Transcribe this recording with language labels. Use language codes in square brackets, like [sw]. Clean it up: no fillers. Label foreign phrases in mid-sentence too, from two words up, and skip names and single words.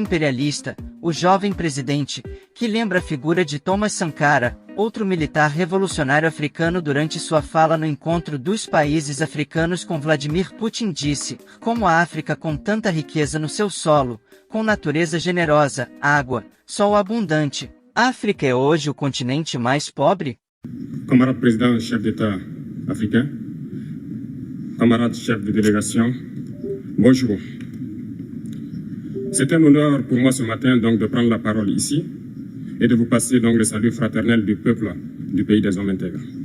[pt] O jovem presidente, que lembra a figura de Thomas Sankara, outro militar revolucionário africano, durante sua fala no encontro dos países africanos com Vladimir Putin, disse: como a África, com tanta riqueza no seu solo, com natureza generosa, água, sol abundante, a África é hoje o continente mais pobre? [fr] Camarade président, chef d'État africain, camarade chef de délégation, bonjour. C'est un honneur pour moi ce matin donc de prendre la parole ici et de vous passer donc le salut fraternel du peuple du pays des hommes intègres.